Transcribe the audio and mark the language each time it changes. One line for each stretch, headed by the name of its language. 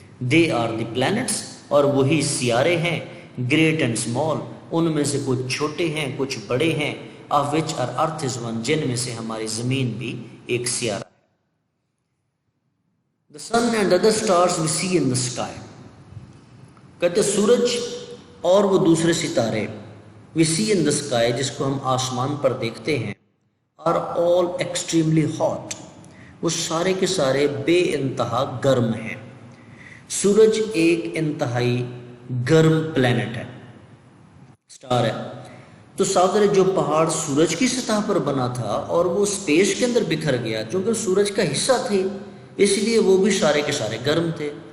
English: they are the planets,
Urdu: اور وہی سیارے ہیں،
English: great and small,
Urdu: ان میں سے کچھ چھوٹے ہیں کچھ بڑے ہیں،
English: of which are earth is one,
Urdu: جن میں سے ہماری زمین بھی ایک سیارہ ہے۔
English: The sun and other stars we see in the sky،
Urdu: کہتے سورج اور وہ دوسرے ستارے
English: we see in the sky,
Urdu: جس کو ہم آسمان پر دیکھتے ہیں,
English: are all extremely hot.
Urdu: وہ سارے کے سارے بے انتہا گرم ہیں. سورج ایک انتہائی گرم پلینٹ ہے, سٹار ہے. تو ساتھ جو پہاڑ سورج کی سطح پر بنا تھا اور وہ اسپیس کے اندر بکھر گیا, چونکہ سورج کا حصہ تھے اس لیے وہ بھی سارے کے سارے گرم تھے.